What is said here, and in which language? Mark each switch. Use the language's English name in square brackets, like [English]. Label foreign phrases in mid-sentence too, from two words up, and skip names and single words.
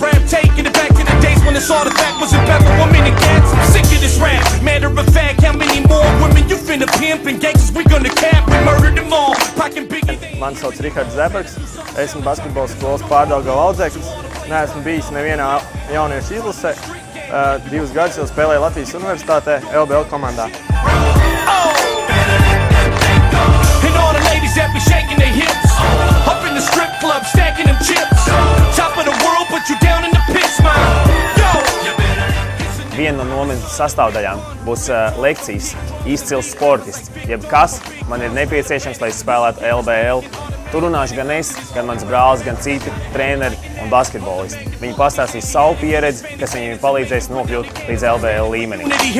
[Latvian] Mani sauc Rihards Zebergs, esmu basketbola skolas Pārdaugava audzēknis, neesmu bijis nevienā jauniešu izlasē, 2 gadus jau spēlēju Latvijas Universitātē LBL komandā. [English] That be shaking their hips up in the strip club, stacking them chips. Top of the world, put you down in the pit, smile. Yo! [Latvian] Viena no nometnes sastāvdaļām būs lekcijas izcils sportists. Jebkas man ir nepieciešams, lai spēlētu LBL. Tur runāšu gan es, gan mans brālis, gan citi treneri un basketbolisti. Viņi pastāstīs savu pieredzi, kas viņiem palīdzēs nokļūt līdz LBL līmenim.